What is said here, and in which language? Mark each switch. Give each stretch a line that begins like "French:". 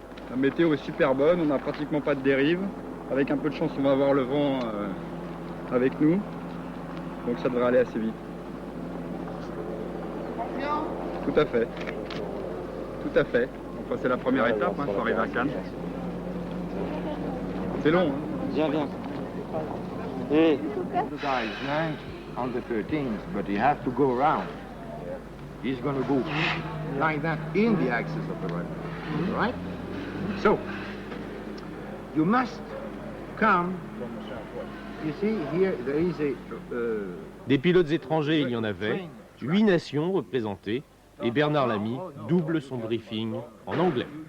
French: La météo est super bonne, on n'a pratiquement pas de dérive. Avec un peu de chance, on va avoir le vent avec nous. Donc ça devrait aller assez vite. Tout à fait. Tout à fait. Donc c'est la première étape, il faut arriver à Cannes. C'est long, hein. Viens, viens. Et
English: The guy lands on the 13th, but he has to go around. He's going to go like that in the axis of the rudder, right? So, you must come, you see, here there is a...
French: Des pilotes étrangers, il y en avait, 8 nations représentées, et Bernard Lamy double son briefing en anglais.